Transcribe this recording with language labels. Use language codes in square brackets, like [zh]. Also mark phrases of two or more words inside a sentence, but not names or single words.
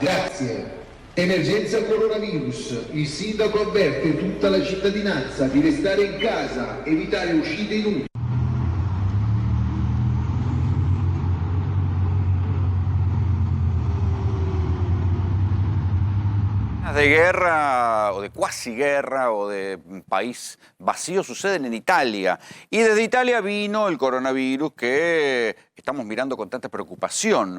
[it] Grazie. Emergenza coronavirus. Il sindaco avverte tutta la cittadinanza di restare in casa, evitare uscite inutili. [es] De guerra o de cuasi guerra o de país vacío suceden en Italia. Y desde Italia vino el coronavirus que estamos mirando con tanta preocupación.